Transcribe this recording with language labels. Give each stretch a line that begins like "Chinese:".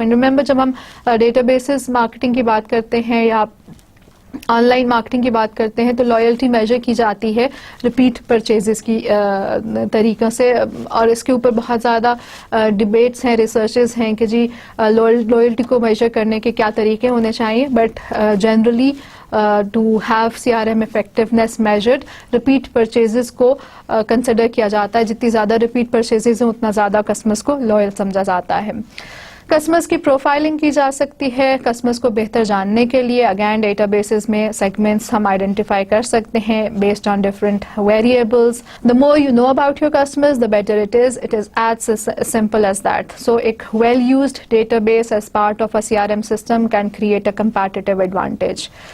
English: And remember,
Urdu: جب ہم data bases marketing کی بات کرتے ہیں یا آن لائن مارکیٹنگ کی بات کرتے ہیں تو لائلٹی میجر کی جاتی ہے ریپیٹ پرچیزز کی طریقوں سے, اور اس کے اوپر بہت زیادہ ڈبیٹس ہیں, ریسرچز ہیں کہ جی لائلٹی کو میجر کرنے کے کیا طریقے ہونے چاہیے.
English: But generally to have CRM effectiveness measured, repeat purchases کو consider کیا جاتا ہے.
Urdu: جتنی زیادہ repeat purchases ہیں اتنا زیادہ customers کو loyal سمجھا جاتا ہے. کسٹمرز کی پروفائلنگ کی جا سکتی ہے کسٹمرز کو بہتر جاننے کے لیے. اگین ڈیٹا بیسز میں سیگمنٹس ہم آئیڈینٹیفائی کر سکتے ہیں
English: Based on different variables. The more you know about your customers the better it is as simple as that. So ایک well used database as part of a CRM system can create a competitive advantage.